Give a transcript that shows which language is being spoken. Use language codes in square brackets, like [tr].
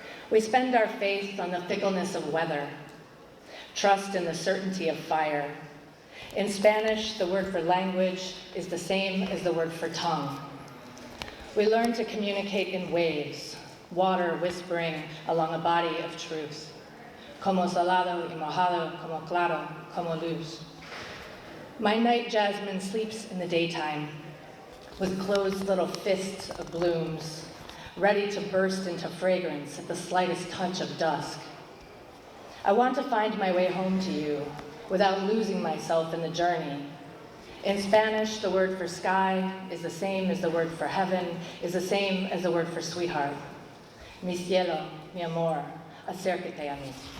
[en] We spend our faith on the fickleness of weather, trust in the certainty of fire. In Spanish, the word for language is the same as the word for tongue. We learn to communicate in waves, water whispering along a body of truth. [es] Como salado y mojado, como claro, como luz. [en] My night jasmine sleeps in the daytime with closed little fists of blooms, ready to burst into fragrance at the slightest touch of dusk. I want to find my way home to you without losing myself in the journey. In Spanish, the word for sky is the same as the word for heaven, is the same as the word for sweetheart. [es] Mi cielo, mi amor, acércate a mí.